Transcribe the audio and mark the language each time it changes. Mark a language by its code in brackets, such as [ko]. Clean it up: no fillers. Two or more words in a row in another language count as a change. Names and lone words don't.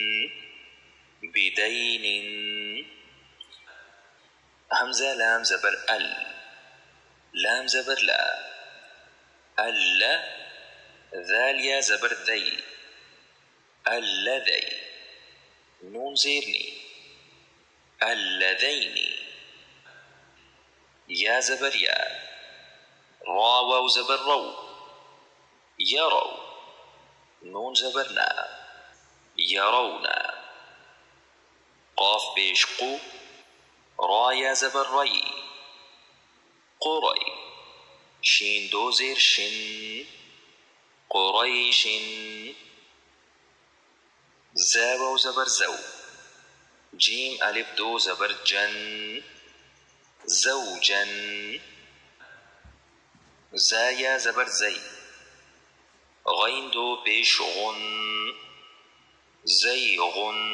[fa] بدین، همزه لام زبر ال، لام زبر لا، الا، ذال یا زبر ذی، الذی، نون زیرنی، الذین، یا زبر یا، را واو زبر رو، یرو، نون زبر نا يرون. قاف پیش قو، را یا زبر ری قری. شین دو زیر شن قریش. زا واو زبر زو، جیم الف دو زبر جن زوجا. زا یا زبر زی، غین دو پیش غن زیغن.